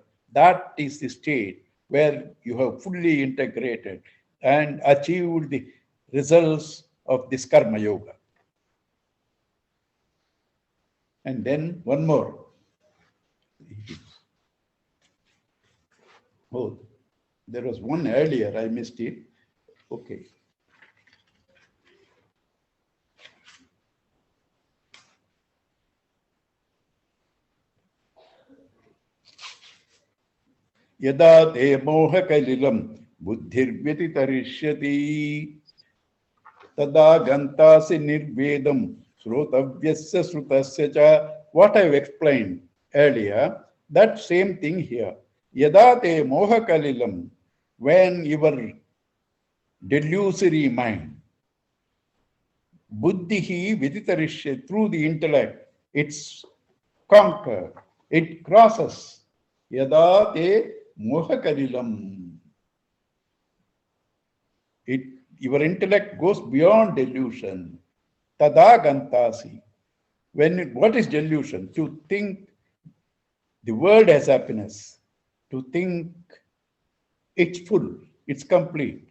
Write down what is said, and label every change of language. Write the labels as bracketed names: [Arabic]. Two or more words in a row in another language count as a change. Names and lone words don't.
[English] That is the state where you have fully integrated and achieved the results of this Karma Yoga. And then one more. Oh, there was one earlier, I missed it. Okay. [Sanskrit] Yada te moha kalilam buddhirvyatitarishyati tada gantasi nirvedam srotavyasya srutasya cha. [English] What I've explained earlier, that same thing here. [Sanskrit] Yada te moha kalilam, [English] when your delusory mind, [Sanskrit] buddhihi viditarishyati, [English] through the intellect, it's conquered, it crosses. [Sanskrit] Yada te moha kalilam. [English] Your intellect goes beyond delusion. [Sanskrit] Tada gantasi. [English] What is delusion? To think the world has happiness. To think it's full, it's complete.